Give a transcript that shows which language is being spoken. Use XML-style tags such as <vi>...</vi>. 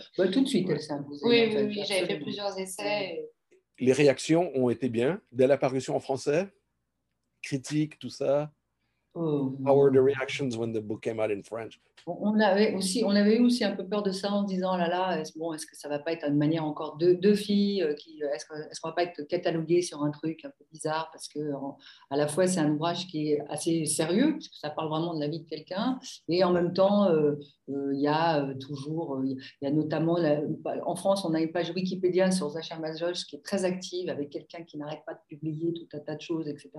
<fr>Bah, tout de suite, elle s'est imposée. Oui, j'avais fait plusieurs essais. Les réactions ont été bien dès l'apparition en français, critiques, tout ça.</fr> <en>How were the reactions when the book came out in French?</en> <fr>On avait eu aussi un peu peur de ça en se disant, oh là là, est-ce que ça va pas être une manière encore deux filles est-ce qu'on va pas être catalogué sur un truc un peu bizarre parce que à la fois c'est un ouvrage qui est assez sérieux parce que ça parle vraiment de la vie de quelqu'un et en même temps il y a toujours il y a notamment en France on a une page Wikipédia sur Zachar Mazoch qui est très active avec quelqu'un qui n'arrête pas de publier tout un tas de choses, etc.</fr>